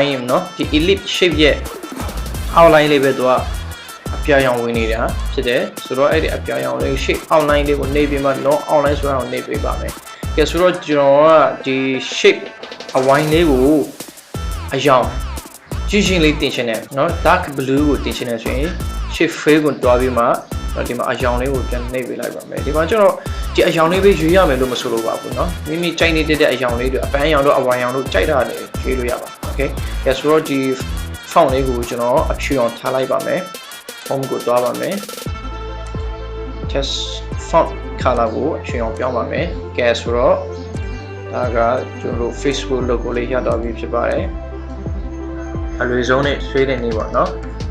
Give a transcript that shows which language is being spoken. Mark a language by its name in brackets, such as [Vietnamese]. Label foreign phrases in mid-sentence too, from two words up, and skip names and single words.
[Burmese] င်းเนาะဒီ [English] ellipse shape [Burmese] ရဲ့ outline လေးပဲသူကအပြာရောင်ဝင်နေတာဖြစ်တယ်ဆိုတော့အဲ့ဒီအပြာရောင်လေး [English] shape outline [Burmese] လေးကိုနှိပ်ပြီးမှ [English] no outline [Burmese] ဆိုအောင်နှိပ်ပေးပါမယ်ကဲဆိုတော့ကျွန် တော်ကဒီ shape အဝိုင်းလေးကိုအရောင်ကြီးချင်းလေးတင်ချင်တယ်เนาะ [English] dark blue [Burmese] ကိုတင်ချင်တယ်ဆိုရင် [English] shape fill [Burmese] ကိုတွားပြီးမှဒီ မှာအရောင်လေးကိုပြန်နှိပ်ပေးလိုက်ပါမယ်ဒီမှာကျွန်တော်ဒီအရောင်လေးပဲရွေးရမယ်လို့မဆိုလိုပါဘူးเนาะမိမိကြိုက်နေတဲ့အရောင်လေးတွေအပန်းရောင်တို့အဝါရောင်တို့ကြိုက်တာလည်းရွေးလို့ရပါ okay ဒါဆိုတော့ဒီ font လေးကိုကျွန်တော်အဖြူအောင်ထားလိုက်ပါမယ် home ကိုတွားပါမယ် [English] test font color [Burmese] ကိုအဖြူအောင်ပြောင်းပါမယ်ကဲဆိုတော့ဒါကကျွန်တော်တို့ Facebook logo လေးရတော့ပြီဖြစ်ပါတယ်အလွယ်ဆုံးနဲ့ဆွဲတဲ့နေပါเนาะ